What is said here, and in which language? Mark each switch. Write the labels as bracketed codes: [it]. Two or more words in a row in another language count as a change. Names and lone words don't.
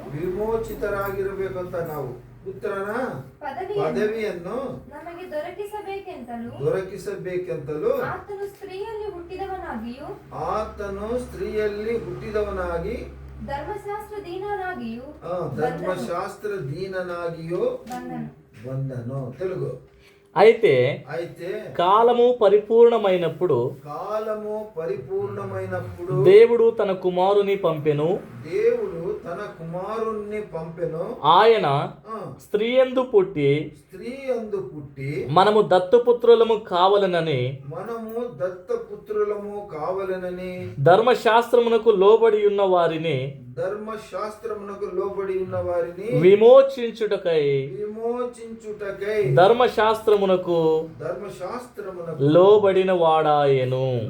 [kn] ವಿಮೋಚಿತರಾಗಿರಬೇಕಂತ ನಾವು ಪುತ್ರನ ಪದವಿಯನ್ನು ನಮಗೆ ದೊರಕಿಸಬೇಕೆಂತಲೂ ಆತನು ಸ್ತ್ರೀಯಲ್ಲಿ ಹುಟ್ಟಿದವನಾಗಿ ಧರ್ಮಶಾಸ್ತ್ರ ದೀನನಾಗಿಯೂ ಬಂದನು. [te] తెలుగు. అయితే కాలము పరిపూర్ణమైనప్పుడు దేవుడు తన కుమారుని పంపెను. ఆయన స్త్రీయందు పుట్టి మనము దత్తపుత్రులము కావాలనని ధర్మశాస్త్రమునకు లోబడి ఉన్న వారిని విమోచించుటకై ధర్మశాస్త్రమునకు లోబడిన వాడాయను.